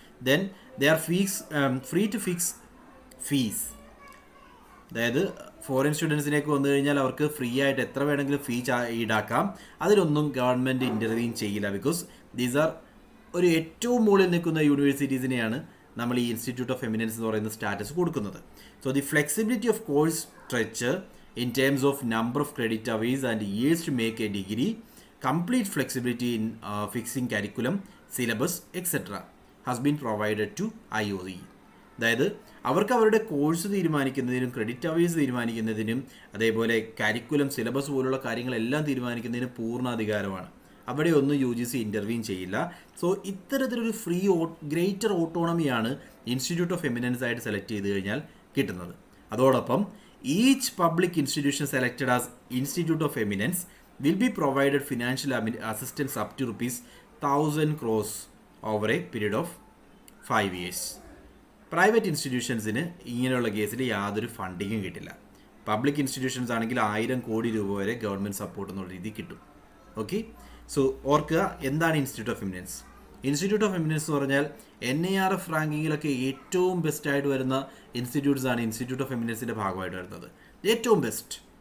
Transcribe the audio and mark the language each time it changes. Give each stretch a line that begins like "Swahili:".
English: Then they are free to fix fees.
Malayalam: അതായത് foreign സ്റ്റുഡൻസിലേക്ക് വന്നു കഴിഞ്ഞാൽ അവർക്ക് ഫ്രീ ആയിട്ട് എത്ര വേണമെങ്കിലും ഫീ ഈടാക്കാം. അതിലൊന്നും ഗവൺമെൻറ് ഇൻ്റർവീൻ ചെയ്യില്ല.
English: because these are
Malayalam: ഒരു ഏറ്റവും മുകളിൽ നിൽക്കുന്ന യൂണിവേഴ്സിറ്റീസിനെയാണ് നമ്മൾ ഈ ഇൻസ്റ്റിറ്റ്യൂട്ട് ഓഫ് എമിനൻസ് എന്ന് പറയുന്ന സ്റ്റാറ്റസ് കൊടുക്കുന്നത്.
English: So the flexibility of course structure in terms of number of credit hours and years to make a degree, complete flexibility in fixing curriculum, syllabus, etc. has been provided to IOE.
Malayalam: അതായത് അവർക്ക് അവരുടെ course തീരുമാനിക്കുന്നതിനും credit hours തീരുമാനിക്കുന്നതിനും അതേപോലെ curriculum syllabus പോലുള്ള കാര്യങ്ങളെല്ലാം തീരുമാനിക്കുന്നതിന് പൂർണ്ണ അധികാരമാണ്. അവിടെ ഒന്നും UGC ഇൻ്റർവീൻ ചെയ്യില്ല. സോ ഇത്തരത്തിലൊരു ഗ്രേറ്റർ ഓട്ടോണമിയാണ് ഇൻസ്റ്റിറ്റ്യൂട്ട് ഓഫ് എമിനൻസ് ആയിട്ട് സെലക്ട് ചെയ്ത് കഴിഞ്ഞാൽ കിട്ടുന്നത്.
English: അതോടൊപ്പം each public institution selected as Institute of Eminence will be provided financial assistance up to ₹1,000 crores over a period of 5 years.
Malayalam: Private ഇൻസ്റ്റിറ്റ്യൂഷൻസിന് ഇങ്ങനെയുള്ള കേസിൽ യാതൊരു ഫണ്ടിങ്ങും കിട്ടില്ല. പബ്ലിക് ഇൻസ്റ്റിറ്റ്യൂഷൻസ് ആണെങ്കിൽ 1000 കോടി രൂപ വരെ ഗവൺമെൻറ് സപ്പോർട്ട് എന്നുള്ള രീതി കിട്ടും. ഓക്കെ, സോ ഓർക്കുക എന്താണ് institute of eminence. Institute of eminence എന്ന് പറഞ്ഞാൽ NIRF റാങ്കിങ്ങിലൊക്കെ ഏറ്റവും ബെസ്റ്റായിട്ട് വരുന്ന ഇൻസ്റ്റിറ്റ്യൂട്ട്സ് ആണ് ഇൻസ്റ്റിറ്റ്യൂട്ട് ഓഫ് എമിനൻസിൻ്റെ ഭാഗമായിട്ട് വരുന്നത്. ഏറ്റവും ബെസ്റ്റ്.